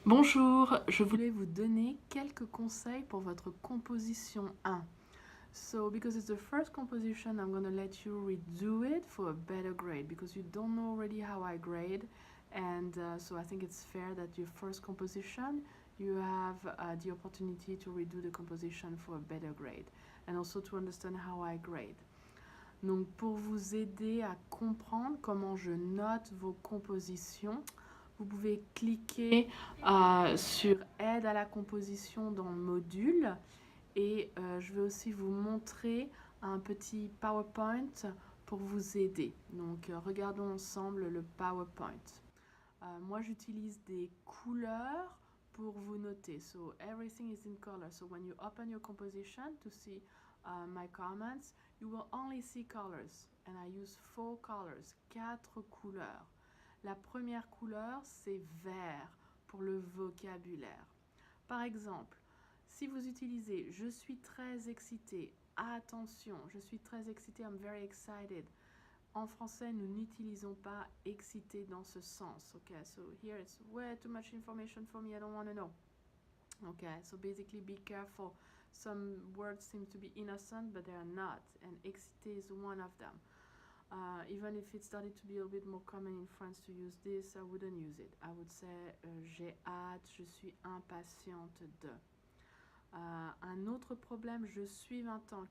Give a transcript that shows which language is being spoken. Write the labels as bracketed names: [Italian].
[French] Bonjour, je voulais vous donner quelques conseils pour votre composition 1. [English] So, because it's the first composition, I'm going to let you redo it for a better grade because you don't know already how I grade. And so I think it's fair that your first composition, you have the opportunity to redo the composition for a better grade. And also to understand how I grade. [French] Donc, pour vous aider à comprendre comment je note vos compositions, vous pouvez cliquer sur Aide à la composition dans le module et je vais aussi vous montrer un petit PowerPoint pour vous aider. Donc regardons ensemble le PowerPoint. Moi j'utilise des couleurs pour vous noter. [English] So everything is in color. So when you open your composition to see my comments, you will only see colors. And I use 4 colors, [French] 4 couleurs. La première couleur, c'est vert pour le vocabulaire. Par exemple, si vous utilisez « Je suis très excité »,« Attention, je suis très excité »,« [English] I'm very excited [French] », en français, nous n'utilisons pas « excité » dans ce sens. [English] Okay, so here it's way too much information for me, I don't want to know. Okay, so basically be careful. Some words seem to be innocent, but they are not, and excité is one of them. Even if it started to be a little bit more common in France to use this, I wouldn't use it. I would say [French] j'ai hâte, je suis impatiente de. Un autre problème, je suis 20 ans.